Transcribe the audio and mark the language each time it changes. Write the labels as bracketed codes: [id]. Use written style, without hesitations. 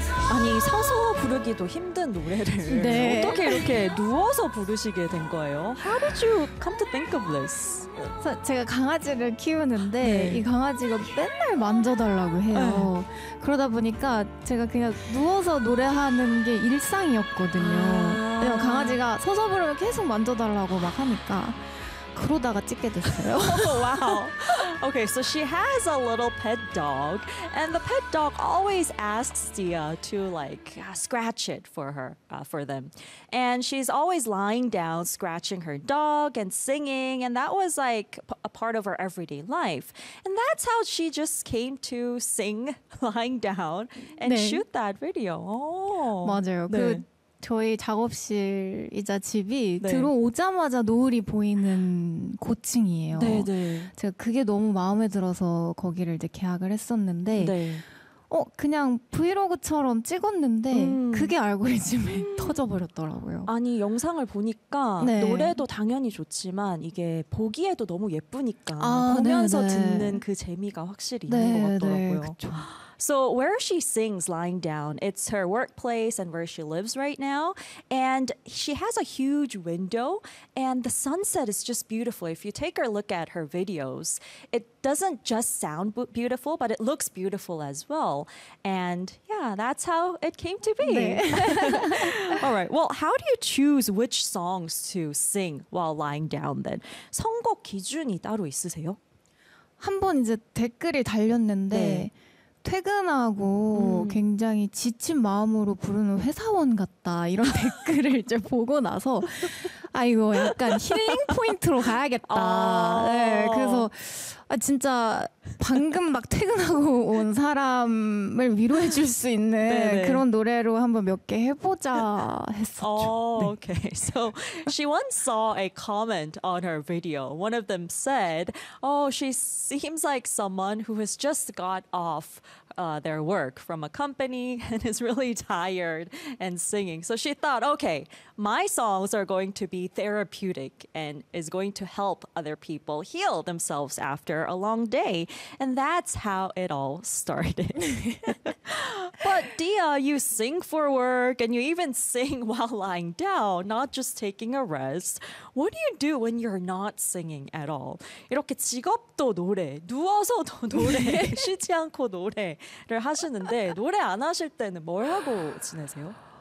[ko] 서서 부르기도 힘든 노래를 네. 어떻게 이렇게 누워서 부르시게 된 거예요? [en] How did you come to think of this? [ko] 제가 강아지를 키우는데 네. 이 강아지가 맨날 만져달라고 해요. 네. 그러다 보니까 제가 그냥 누워서 노래하는 게 일상이었거든요. 아~ 강아지가 서서 부르면 계속 만져달라고 막 하니까 그러다가 찍게 됐어요. [en] Oh, wow. Okay, so she has a little pet dog, and the pet dog always asks Dia to like scratch it for them. And she's always lying down, scratching her dog and singing, and that was like a part of her everyday life. And that's how she just came to sing lying down and 네. shoot that video. Oh, [ko] 맞아요. 네. 그 저희 작업실이자 집이 네. 들어오자마자 노을이 보이는 고층이에요. 네, 네. 제가 그게 너무 마음에 들어서 거기를 이제 계약을 했었는데 네. 그냥 브이로그처럼 찍었는데 그게 알고리즘에 터져버렸더라고요. 아니 영상을 보니까 네. 노래도 당연히 좋지만 이게 보기에도 너무 예쁘니까 보면서 네, 네. 듣는 그 재미가 확실히 네, 있는 것 같더라고요. 네, 그쵸. [en] So where she sings lying down, it's her workplace and where she lives right now. And she has a huge window and the sunset is just beautiful. If you take a look at her videos, it doesn't just sound beautiful, but it looks beautiful as well. And yeah, that's how it came to be. [ko] 네. [en] All right. Well, how do you choose which songs to sing while lying down then? [ko] 선곡 기준이 따로 있으세요? 한번 이제 댓글이 달렸는데 네. 퇴근하고 굉장히 지친 마음으로 부르는 회사원 같다 이런 댓글을 이제 보고 나서 아 이거 약간 힐링 포인트로 가야겠다. 아~ 네, 그래서 아 진짜 방금 막 퇴근하고 온 사람을 위로해 줄 수 있는 네네. 그런 노래로 한번 몇 개 해보자 했었죠. [en] Oh, okay. So she once saw a comment on her video. One of them said, "Oh, she seems like someone who has just got off their work from a company and is really tired and singing." So she thought, okay, my songs are going to be therapeutic and is going to help other people heal themselves after a long day. And that's how it all started. But Dia, you sing for work and you even sing while lying down, not just taking a rest. What do you do when you're not singing at all? [ko] 이렇게 직업도 노래, 누워서도 노래, 쉬지 않고 노래. 를 하시는데 노래 안 하실 때는 뭘 하고 지내세요?